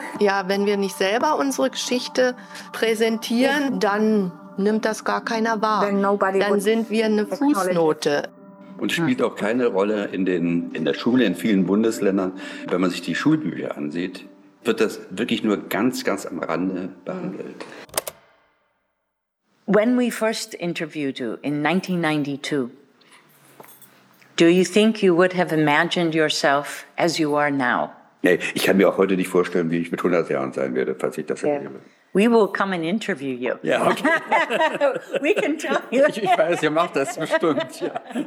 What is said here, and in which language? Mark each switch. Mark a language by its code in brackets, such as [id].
[de] Ja, wenn wir nicht selber unsere Geschichte präsentieren, dann nimmt das gar keiner wahr. Dann sind wir eine Fußnote. Und spielt auch keine Rolle in der Schule, in vielen Bundesländern. Wenn man sich die Schulbücher ansieht, wird das wirklich nur ganz, ganz am Rande behandelt. [en] When we first interviewed you in 1992, do you think you would have imagined yourself as you are now? [de] Nee, ich kann mir auch heute nicht vorstellen, wie ich mit 100 Jahren sein werde, falls ich das erlebe. [en] We will come and interview you. [de] Ja, okay. [en] We can tell you. [de] Ich weiß, ihr macht das bestimmt, ja.